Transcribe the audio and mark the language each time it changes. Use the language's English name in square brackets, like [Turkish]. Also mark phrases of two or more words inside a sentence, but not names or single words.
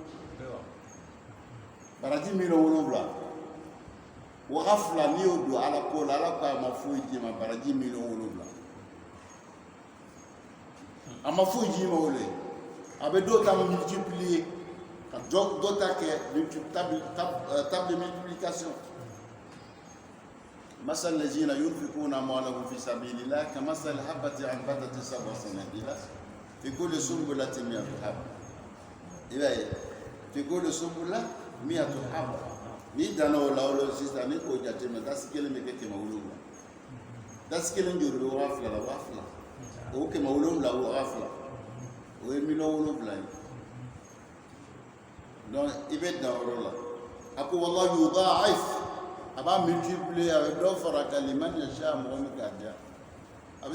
[Bambara] baraji miliyɔn 7 2000 n'i y'o don ala ko la ala ko a ma foyi d'i ma baraji miliyɔn 7 a ma foyi d'i ma o le a bɛ dɔw ta multiplier ka dɔ ta kɛ [French] table de multiplication [Arabic] مثل الذين ينفقون أموالهم في سبيل الله كمثل حبة أنبتت 7 سنابل في كل سنبلة 100 حبة في كل سنبلة 100 حبة [Bambara] ni dana o la o sisan ni k'o jateminɛ dasi kelen bɛ kɛ 700 dasi kelen joli bɛ 2000 la 2000 o 700 2000 o ye miliyɔn 7 ye donc i bɛ dan o yɔrɔ la a ko [Arabic] والله يضاعف [Bambara] a b'a multiplier a bɛ dɔ fara kan [Arabic] لمن يشاء [Bambara] mɔgɔ min k'a diya a bɛ